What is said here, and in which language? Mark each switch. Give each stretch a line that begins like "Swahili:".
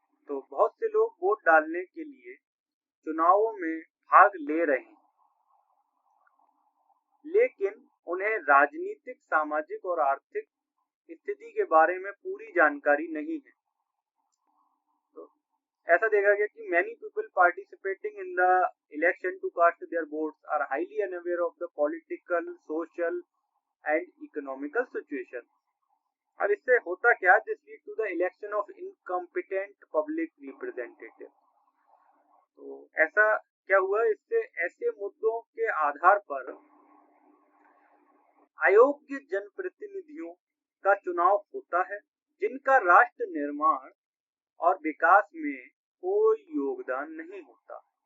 Hindi: तो बहुत से लोग वोट डालने के लिए चुनावों में भाग ले रहे हैं, लेकिन उन्हें राजनीतिक, सामाजिक और आर्थिक स्थिति के बारे में पूरी जानकारी नहीं है। तो ऐसा देखा गया कि
English: many people participating in the election to cast their votes are highly unaware of the political, social and economical situation.
Hindi: अब इससे होता क्या,
English: This lead to the election of incompetent public representative.
Hindi: तो ऐसा क्या हुआ, इससे ऐसे मुद्दों के आधार पर अयोग्य जनप्रतिनिधियों का चुनाव होता है जिनका राष्ट्र निर्माण और विकास में कोई योगदान नहीं होता।